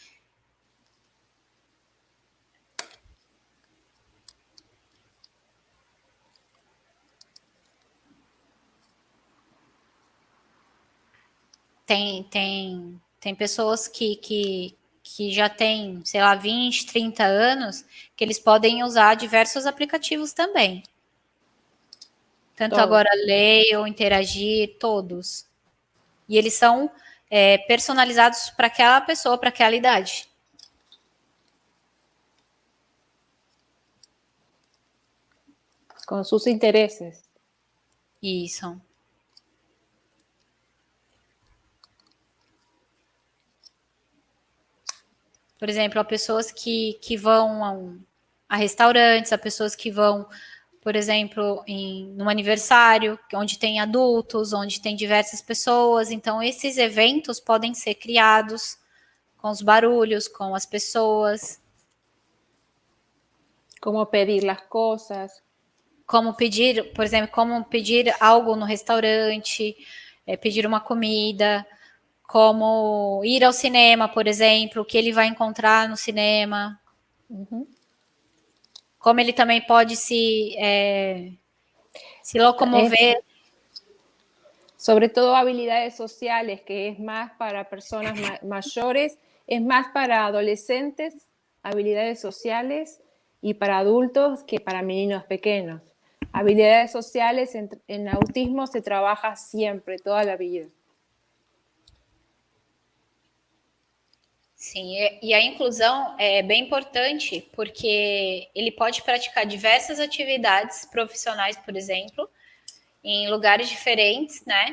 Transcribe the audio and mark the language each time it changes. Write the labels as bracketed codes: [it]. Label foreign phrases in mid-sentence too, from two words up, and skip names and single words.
[pt] Tem pessoas que já têm, sei lá, 20, 30 anos, que eles podem usar diversos aplicativos também. Tanto Todo. Agora Leio, Interagir, todos. E eles são personalizados para aquela pessoa, para aquela idade. [es] Con sus intereses. [pt] Isso. Por exemplo, há pessoas que vão a restaurantes, há pessoas que vão, por exemplo, num aniversário, onde tem adultos, onde tem diversas pessoas. Então, esses eventos podem ser criados com os barulhos, com as pessoas. [es] Como pedir las cosas. [pt] Como pedir, por exemplo, como pedir algo no restaurante, pedir uma comida, como ir ao cinema, por exemplo, o que ele vai encontrar no cinema. Uhum. Como ele também pode se locomover. [es] sobre todo habilidades sociales, que es más para personas mayores, es más para adolescentes, habilidades sociales, y para adultos que para niños pequeños. Habilidades sociales en autismo [pt] se trabalha sempre, toda a vida. Sim, e a inclusão é bem importante porque ele pode praticar diversas atividades profissionais, por exemplo, em lugares diferentes, né?